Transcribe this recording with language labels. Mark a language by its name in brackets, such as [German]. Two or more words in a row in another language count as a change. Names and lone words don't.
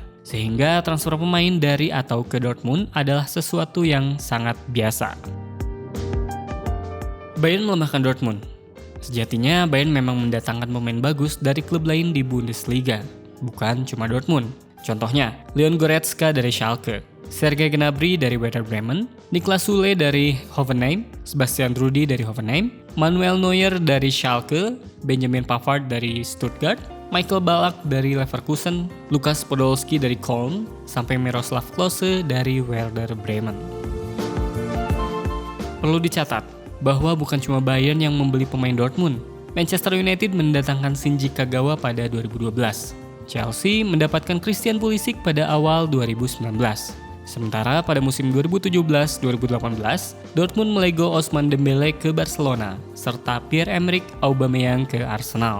[Indonesian] Sehingga transfer pemain dari atau ke Dortmund adalah sesuatu yang sangat biasa. Bayern melemahkan Dortmund. Sejatinya Bayern memang mendatangkan pemain bagus dari klub lain di Bundesliga, bukan cuma Dortmund. Contohnya, Leon Goretzka dari Schalke, Sergei Gnabry dari Werder Bremen, Niklas Süle dari Hoffenheim, Sebastian Rudy dari Hoffenheim, Manuel Neuer dari Schalke, Benjamin Pavard dari Stuttgart, Michael Ballack dari Leverkusen, Lukas Podolski dari Köln, sampai Miroslav Klose dari Werder Bremen. Perlu dicatat bahwa bukan cuma Bayern yang membeli pemain Dortmund. Manchester United mendatangkan Shinji Kagawa pada 2012. Chelsea mendapatkan Christian Pulisic pada awal 2019. Sementara pada musim 2017-2018, Dortmund melego Ousmane Dembele ke Barcelona, serta Pierre-Emerick Aubameyang ke Arsenal.